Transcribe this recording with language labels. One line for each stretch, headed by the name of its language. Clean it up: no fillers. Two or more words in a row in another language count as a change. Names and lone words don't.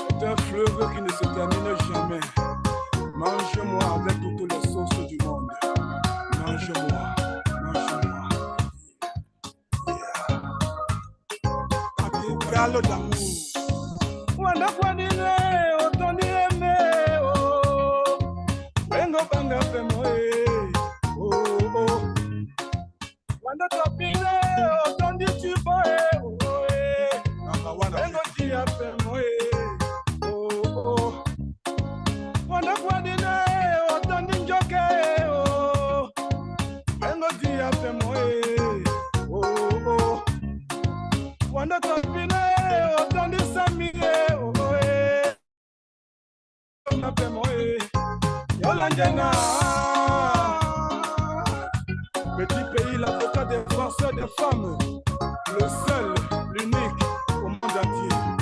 French: un fleuve qui ne se termine jamais. Mange-moi avec toutes les sauces du monde. Mange-moi, mange-moi. Cathédrale d'amour.
Duala: Wanda kwadine, otondi eme, oh. Bengo banga femoe, oh, oh. Wanda topile, otondi chiboe, oh, eh. Bengo tia femoe, oh, oh. Wanda kwadine, otondi njoke, oh. Bengo tia femoe, oh, oh. Wanda topile, otondi samie, oh, eh. Bengo femoe, Yolanjena.
French: Petit pays, l'avocat défenseur des femmes, le seul, l'unique au monde entier.